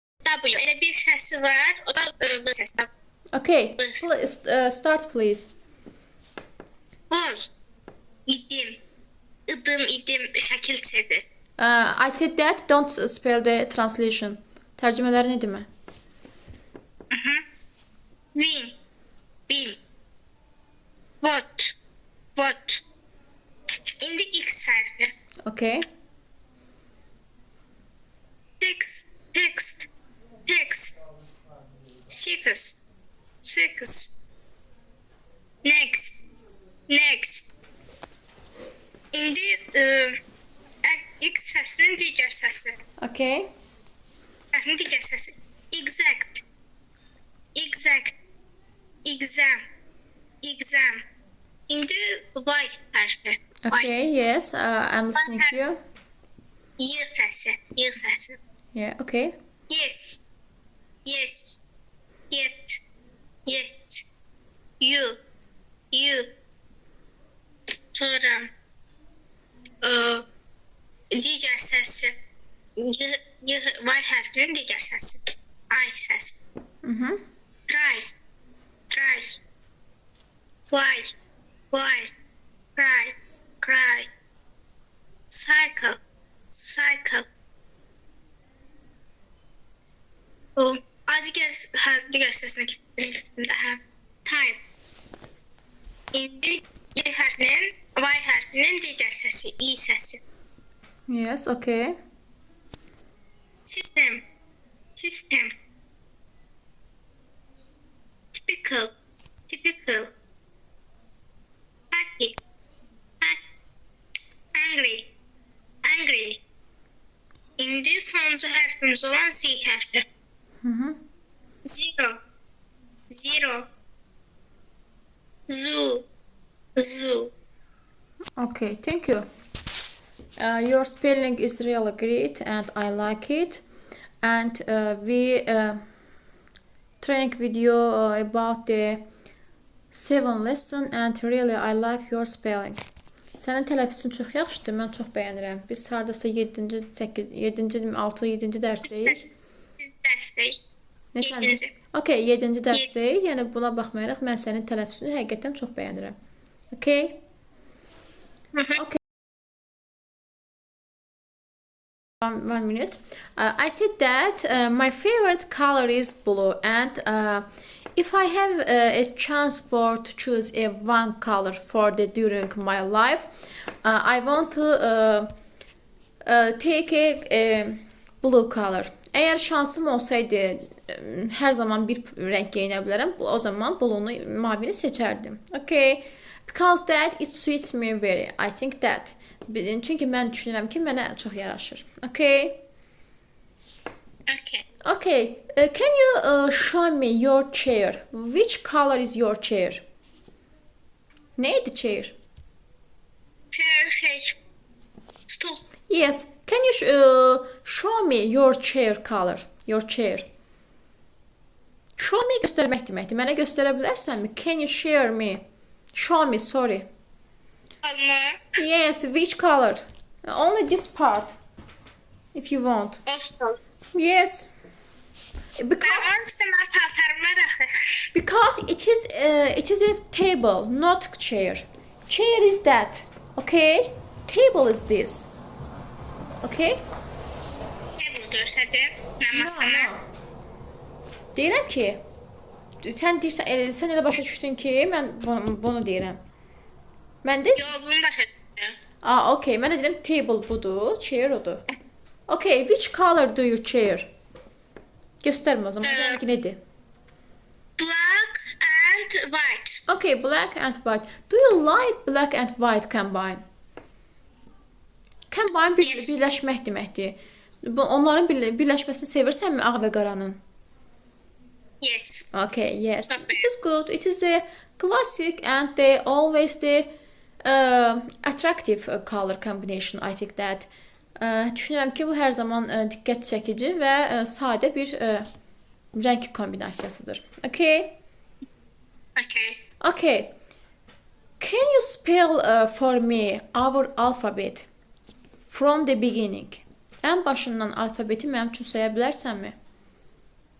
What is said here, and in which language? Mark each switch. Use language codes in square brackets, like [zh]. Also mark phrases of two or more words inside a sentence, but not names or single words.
[az] W. Elə bir səsi var. O da B səsi. [en] Okay, start please. [az] Buz. İdim. İdim, idim. Şəkil çedir. [en] I said that, don't spell the translation. [az] Tərcümələri nə demə? [en] Win. Bin. What. What. [az] İndi X hərfi. [en] Okay. Text. Text. Text. Six. Six. Next. Next. [az] İndi X səsinin digər səsi. [en] Okay. [az] Səsinin digər səsi. [en] Exact. Exact. Exam. Exam. [az] İndi Y hərfi. [en] Okay, yes, I'm listening to you. [az] Y səsi. Y səsi. [en] Yeah, okay. Yes. Yes. Yet. Yet. You. You. [az] Sonra digər səsi. Y hərfinin digər səsi. I səsi. [en] Try. Try. Fly. Fly. Cry. Cry. Cycle. Cycle. [az] Digər səsinə gittim daha. [en] Time. [az] İndi Y hərfinin digər səsi. İ səsi. [en] Yes, okay. System. System. Typical. Typical. Happy. Angry. Angry. [az] İndi sonuncu hərfimiz olan Z hərfi. [en] Zero. Zero. Zoo. Zoo. Okay, thank you. Your spelling is really great and I like it. And we training video about the 7 lesson and really I like your spelling. [az] Sənin tələffüzün çox yaxşıdır, mən çox bəyənirəm. Biz hardasa 7-ci, 7-ci, 6, 7-ci dərsdəyik. Biz dərsdəyik. 7-ci. Okay, 7-ci dərsdəyik. Yəni buna baxmayaraq mən sənin tələffüzünü həqiqətən çox bəyənirəm. [en] Okay? Okay. 1 minute. I said that my favorite color is blue and if I have a chance to choose one color for during my life, I want to take a blue color. [az] Eğer şansım olsaydı her zaman bir renk giyinə bilərəm, o zaman blue'nu, mavini seçərdim. [en] Okay? Because that it suits me very. I think that. [az] Çünki mən düşünürəm ki, mənə çox yaraşır. [en] Okay? Okay. Okay. Can you show me your chair? Which color is your chair? [az] Neydi chair? [en] Chair, stool. Yes. Can you show me your chair color? Your chair. Show me [az] göstərmək deməkdir. Mənə göstərə bilərsənmi? [en] Can you share me? Show me, sorry. [az] Alma. [en] Yes, which color? Only this part. If you want. [az] Olsun. [en] Yes. Because it is a table, not chair. Chair is that. Okay? Table is this. Okay? [az] Table göstərdim. Mən masana. Deyirəm ki, sən deyirsən, sən elə başa düşdün ki, mən bunu deyirəm. Mən də Yox, bunu başa düşdüm. Okay, mən də deyirəm table budur, chair odur. [en] Okay, which color do you chair? [az] Göstərmə o zaman, rəngi nədir? [en] Black and white. Okay, black and white. Do you like black and white combine? [az] Combine birləşmək deməkdir. Onların birləşməsini sevirsənmi ağ və qaranın? [en] Yes. Okay, yes. It is good. It is a classic and they always the attractive color combination. I think that. [az] Düşünürəm ki, bu hər zaman diqqət çəkici və sadə bir rəng kombinasiyasıdır. [en] Okay? Okay. Okay. Can you spell for me our alphabet from the beginning? [az] Ən başından alfabeti mənim üçün saya bilərsənmi?